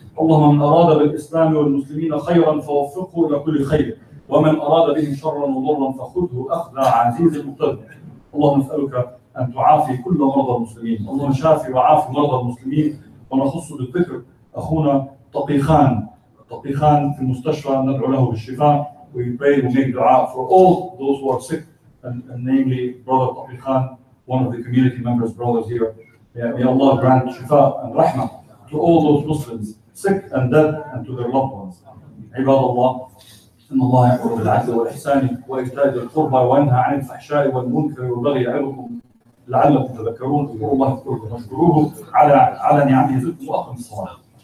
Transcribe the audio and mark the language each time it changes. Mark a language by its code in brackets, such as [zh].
[ar] اللهم من اراد بالاسلام والمسلمين خيرا فوفقه الى كل خير، ومن اراد بهم شرا وضرا فخذه اخذ عزيز مقتدر. اللهم نسالك أن تعافي كل مرضى المسلمين. اللهم شافي وعافي مرضى المسلمين. ونخص بالذكر أخونا طقيخان في المستشفى ندعو له بالشفاء. [en] We pray, we make dua for all those who are sick, and namely Brother Taqikhan, one of the community members, brothers here. May Allah grant shifa and rahmah to all those Muslims, sick and dead, and to their loved ones. [ar] عباد الله إن الله يأمر بالعدل والإحسان وإيتاء ذي القربى وينهى عن الفحشاء والمنكر والبغي يعظكم لعلكم تذكرون. اذكروا الله يذكركم واشكروه على نعمه يزدكم واقم الصلاه.